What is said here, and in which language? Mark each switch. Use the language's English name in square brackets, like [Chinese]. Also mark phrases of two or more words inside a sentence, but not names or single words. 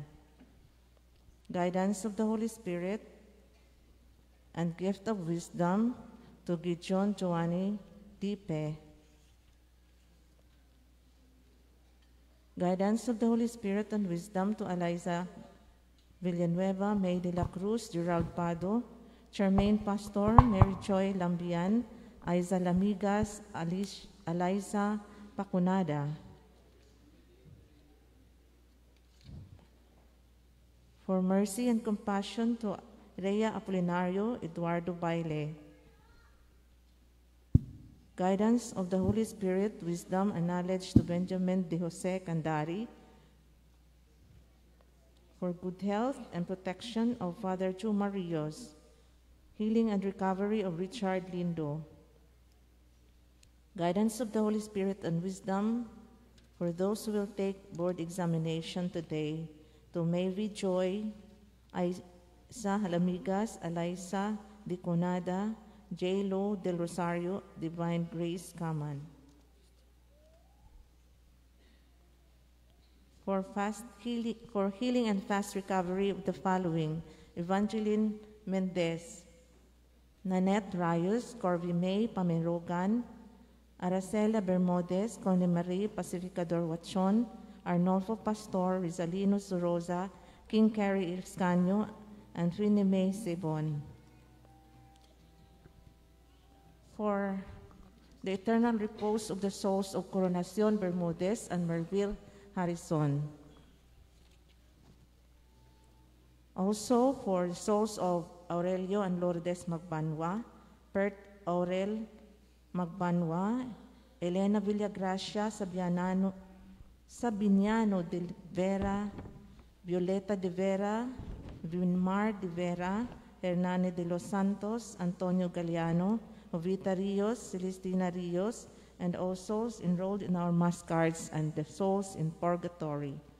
[English] Guidance of the Holy Spirit and gift of wisdom to Gideon Joanny Dipe. Guidance of the Holy Spirit and wisdom to Eliza Villanueva, May de la Cruz, Gerald Pado, Charmaine Pastor, Mary Joy Lambian, Aiza Lamigas, Eliza Pacunada. For mercy and compassion to Rhea Apolinario, Eduardo Baile. Guidance of the Holy Spirit, wisdom and knowledge to Benjamin de Jose Candari. For good health and protection of Father Chuma Rios. Healing and recovery of Richard Lindo. Guidance of the Holy Spirit and wisdom for those who will take board examination today to Mayvi Joy, Isa Halamigas, Eliza Diconada, J. Lo del Rosario, Divine Grace Kaman. For healing and fast recovery of the following: Evangeline Mendez, Nanette Rayos, Corby May Pamirogan, Aracela Bermudez, Conde Marie Pacificador Wachon, Arnolfo Pastor, Rizalino Soroza, King Carrie Ilscanio, and Trini May Sebon. For the eternal repose of the souls of Coronacion Bermudez and Merville Harrison. Also for the souls of Aurelio and Lourdes Magbanwa, Pert Aurel Magbanwa, Elena Villagracia Sabiniano de Vera, Violeta de Vera, Vinmar de Vera, Hernane de los Santos, Antonio Galeano, Jovita Rios, Celestina Rios, and all souls enrolled in our mass cards and the souls in purgatory.